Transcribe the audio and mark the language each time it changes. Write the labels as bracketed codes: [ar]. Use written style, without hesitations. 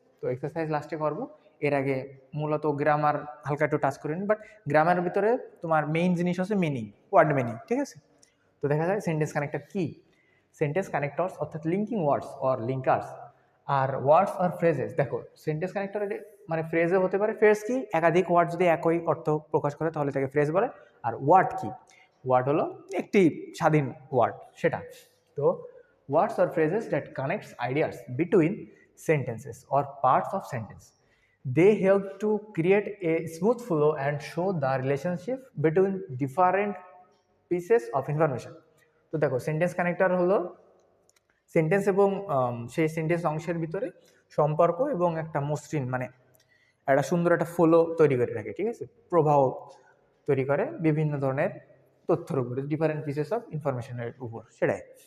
[bn] তো এক্সারসাইজ লাস্টে করবো। এর আগে মূলত গ্রামার হালকা একটু টাচ করে নিন, বাট গ্রামারের ভিতরে তোমার মেইন জিনিস হচ্ছে মিনিং, ওয়ার্ড মিনিং, ঠিক আছে? তো দেখা যায় সেন্টেন্স কানেক্টর কি। সেন্টেন্স কানেক্টরস অর্থাৎ linking words or linkers আর words আর phrases. দেখো সেন্টেন্স কানেক্টর মানে ফ্রেজে হতে পারে। ফ্রেজ কি? একাধিক ওয়ার্ড যদি একই অর্থ প্রকাশ করে তাহলে তাকে ফ্রেজ বলে। আর ওয়ার্ড কি? ওয়ার্ড হলো একটি স্বাধীন ওয়ার্ড, সেটা। [en] তো words or phrases that connects ideas between sentences or parts of sentence. They help to create a smooth flow and show the relationship between different pieces of information. [bn] তো দেখো sentence connector হলো sentence এবং সেই sentence অংশের ভিতরে সম্পর্ক এবং একটা মসৃণ মানে একটা সুন্দর একটা ফ্লো তৈরি করে রাখে, ঠিক আছে? প্রবাহ তৈরি করে বিভিন্ন ধরনের তথ্যের উপরে, ডিফারেন্ট পিসেস অফ ইনফরমেশনের উপর, সেটাই।